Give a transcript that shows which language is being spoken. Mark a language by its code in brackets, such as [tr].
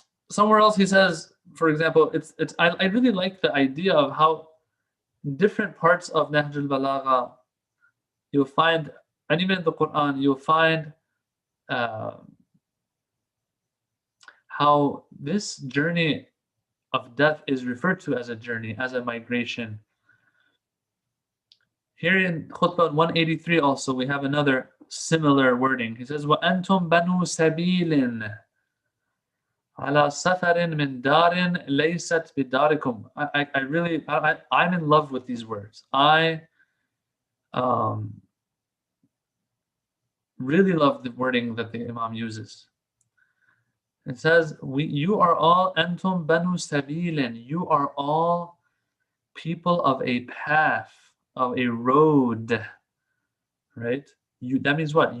[en] Somewhere else he says, for example, I really like the idea of how different parts of Nahjul Balagha you'll find, and even in the Quran, you'll find how this journey of death is referred to as a journey, as a migration. Here in Khutbah 183 also, we have another similar wording. He says, [ar] وَأَنْتُمْ بَنُوا سَبِيلٍ عَلَى سَفَرٍ مِنْ دَارٍ لَيْسَتْ بِدَارِكُمْ. [en] I'm in love with these words. I really love the wording that the Imam uses. It says, you are all antum banu sabilin. You are all people of a path, of a road, right? That means what?